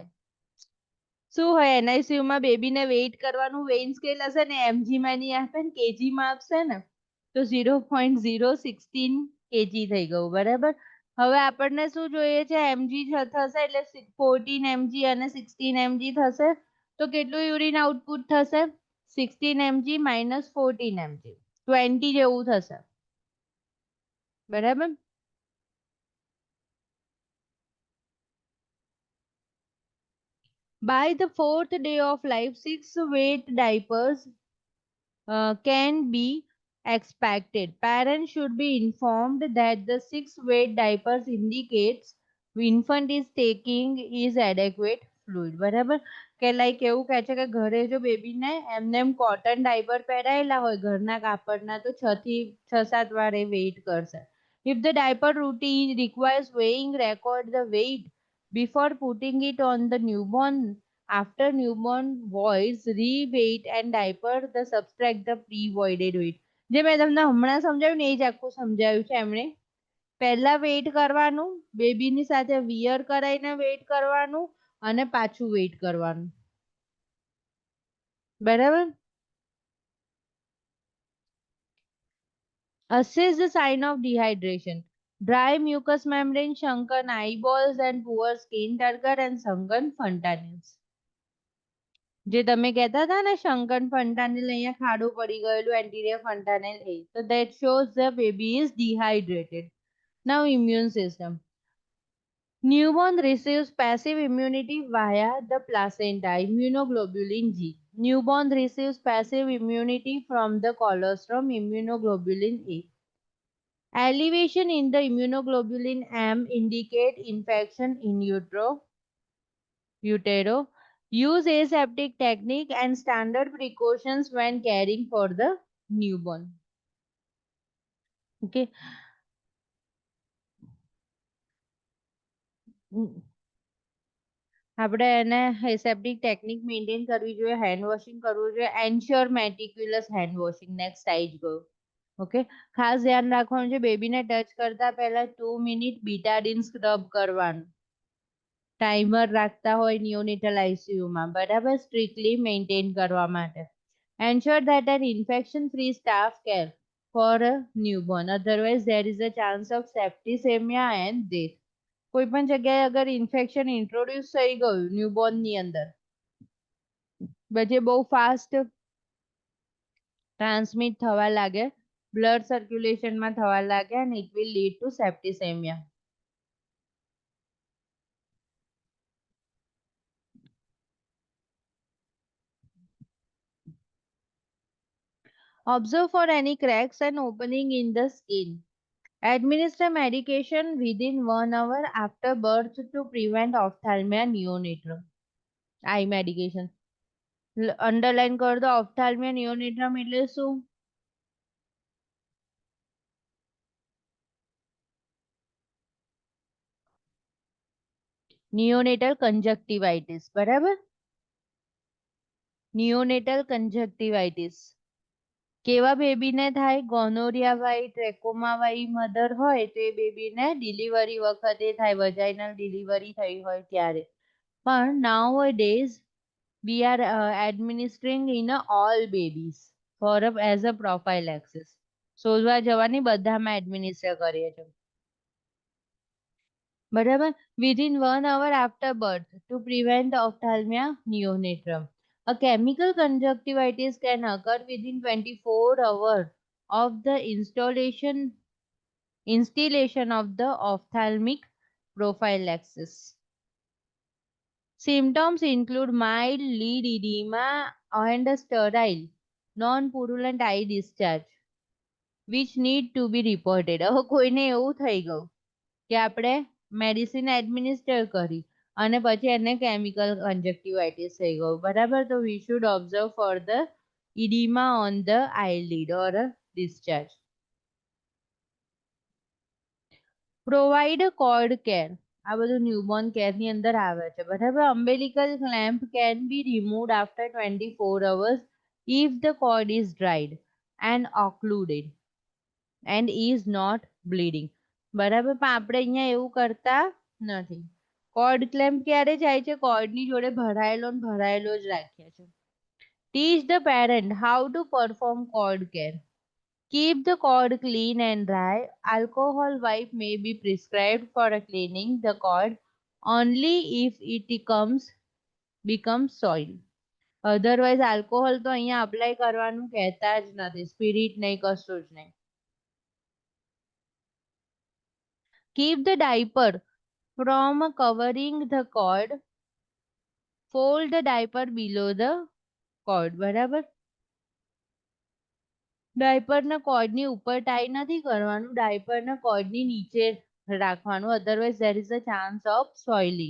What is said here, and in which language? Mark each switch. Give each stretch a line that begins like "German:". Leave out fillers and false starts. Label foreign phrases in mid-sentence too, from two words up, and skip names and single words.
Gujarati: શું હોય NICU માં બેબીને વેઇટ કરવાનું
English: weigh scale
Gujarati: હશે ને mg માં નહીં આપે ને kg માં આપશે ને, તો 0.016 kg થઈ ગયું. બરાબર, હવે આપણને શું જોઈએ છે, mg થશે એટલે 14 mg અને 16 mg થશે, તો કેટલું
English: urine output
Gujarati: થશે? 16 mg minus 14 mg 20 જેવું થશે. બરાબર,
English: by the fourth day of life 6 weight diapers can be expected. Parents should be informed that the 6 weight diapers indicates infant is taking is adequate fluid.
Gujarati: બરાબર, કે લાઈક એવું કહે છે કે ઘરે જો બેબીને એમને એમ
English: cotton diaper
Gujarati: પહેરાયેલા હોય ઘરના કાપડના, તો 6 થી 7 વાર એ વેઇટ કરશે.
English: If the diaper routine requires weighing, record the weight before putting it on the newborn. After newborn voids, re-weight and diaper the subtract the pre-voided weight.
Gujarati: જે મેં તમને હમણાં સમજાવ્યું ને એ જ આખું સમજાવ્યું છે એમણે. પહેલા વેઇટ કરવાનું, બેબીની સાથે વિયર કરાઈને વેઇટ કરવાનું અને પાછું વેઇટ કરવાનું. બરાબર,
English: assess the sign of dehydration. Dry mucous membrane, sunken eyeballs and poor skin, turgor and sunken fontanelles.
Gujarati: જે તમે કહેતા હતા ને
English: sunken fontanelle
Gujarati: અહીંયા ખાડું પડી ગયેલું
English: anterior fontanelle,
Gujarati: એ તો
English: that shows the baby is dehydrated. Now immune system. Newborn receives passive immunity via the placenta, immunoglobulin G. Newborn receives passive immunity from the colostrum, immunoglobulin A. Elevation in the immunoglobulin M indicate infection in utero. Use aseptic technique and standard precautions when caring for the newborn. Okay.
Gujarati: આપણે એને
English: aseptic technique
Gujarati: મેન્ટેન કરવી જોઈએ,
English: hand washing
Gujarati: કરવું જોઈએ,
English: ensure meticulous hand washing.
Gujarati: નેક્સ્ટ આવી જ ગયું. ઓકે, ખાસ ધ્યાન રાખવાનું છે બેબીને ટચ કરતા પહેલા 2 મિનિટ
English: Betadine scrub
Gujarati: કરવાનું. ટાઈમર રાખતા હોય
English: neonatal ICUમાં.
Gujarati: બરાબર,
English: strictly maintain
Gujarati: કરવા માટે.
English: Ensure that an infection-free staff care for a newborn. Otherwise, there is a chance of septicemia and death.
Gujarati: કોઈ પણ જગ્યાએ અગર ઇન્ફેક્શન ઇન્ટ્રોડ્યુસ થઈ ગયું ન્યૂબોર્ન ની અંદર, પછી બહુ
English: fast transmit
Gujarati: થવા લાગે,
English: blood circulationમાં
Gujarati: થવા લાગે,
English: and it will lead to septicemia. Observe for any cracks and opening in the skin. Administer medication within 1 hour after birth to prevent ophthalmia neonatal. Eye medication.
Hindi: अंडरलाइन कर दो,
English: ophthalmia neonatorum
Gujarati: એટલે શું?
English: neonatal conjunctivitis.
Gujarati: બરાબર,
English: neonatal conjunctivitis
Gujarati: કેવા બેબીને થાય? ગોનોરિયા વાળી, ટ્રેકોમા વાળી મધર હોય તો એ બેબીને ડિલિવરી વખતે થાય,
English: vaginal delivery
Gujarati: થઈ હોય ત્યારે.
English: પણ nowadays we are administering in all babies for as a prophylaxis.
Gujarati: શોધવા જવાની બધામાં એડમિનિસ્ટર કરીએ છીએ. બરાબર,
English: within 1 hour after birth to prevent ophthalmia neonatal. A chemical conjunctivitis can occur within 24 hours of the instillation of the ophthalmic prophylaxis. Symptoms include mild lid edema and sterile, non-purulent eye discharge, which need to be reported.
Gujarati: હવે કોઈને એવું થઈ ગયું કે આપણે
English: medicine administer
Gujarati: કરી અને પછી એને
English: chemical conjunctivitis
Gujarati: થઈ ગયું. બરાબર, તો
English: we should observe for the edema on the eyelid or discharge. provide cord care.
Gujarati: આ બધું ન્યૂબોર્ન કેરની અંદર આવે છે. બરાબર,
English: umbilical clamp can be removed after 24 hours if the cord is dried. and occluded and is not bleeding.
Gujarati: બરાબર, પણ આપણે અહીંયા એવું કરતા નથી.
English: cord clamp
Gujarati: ક્યારે જાય છે? કોર્ડની જોડે ભરાયેલો જ રાખીએ છે.
English: Teach the parent how to perform cord care. Keep the cord clean and dry. Alcohol wipe may be prescribed for cleaning the cord only if it becomes soil.
Gujarati: અધરવાઇઝ આલ્કોહોલ તો અહીંયા અપ્લાય કરવાનું કહેતા જ નથી, સ્પિરિટ નહીં, કશું જ નહીં.
English: Keep the diaper from covering the cord. Fold the diaper below the cord.
Gujarati: બરાબર, ડાયપરના કોર્ડની ઉપર ટાઈ નથી કરવાનું, ડાયપરના કોર્ડની નીચે રાખવાનું, અધરવાઇઝ
English: there is a chance of soiling.